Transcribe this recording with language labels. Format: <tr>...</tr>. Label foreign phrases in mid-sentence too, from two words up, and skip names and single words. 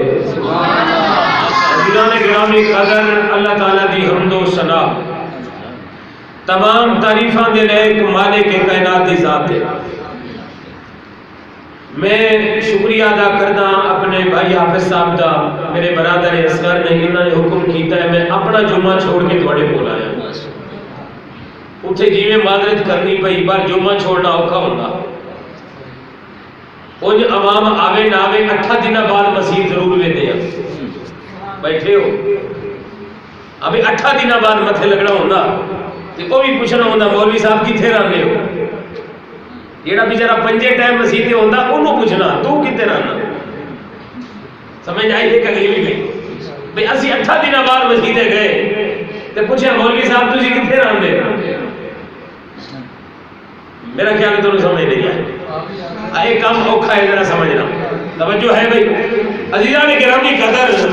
<pa>عزیزان گرامی قدر اللہ تعالیٰ دی حمد و ثنا تمام تعریفاں دے لائق مالک کائنات دی ذات ہے. میں شکریہ ادا کردا اپنے بھائی حافظ صاحب دا میرے برادر اصغر نے انہوں نے حکم کیتا ہے میں اپنا جمعہ چھوڑ کے تھوڑے کول آیا. اتھے جیویں معذرت کرنی پئی پر جمعہ چھوڑنا اوکھا ہوندا. انج عوام آوے نہ آوے 8 دن بعد مسیح ضرور ویندے ہیں. بیٹھے ہو ابھی 8 دن بعد متھے لگنا ہوندا تے او بھی پوچھنا ہوندا مولوی صاحب کتھے رہندے ہو. جیڑا بیچارہ 5 ٹائم مسیح تے ہوندا اونوں پوچھنا تو کتے رہنا. سمجھ آئی ہے کہ نہیں گئی مسیدے گئے تے پوچھا مولوی صاحب تسی کتنے رہندے؟</pa> <ur>میرا خیال ہے تمہیں سمجھ نہیں آئے.</ur> <pa>ایک کام اوکھا ہے ذرا سمجھنا. توجہ ہے بھائی عزیزان گرامی قدر.</pa>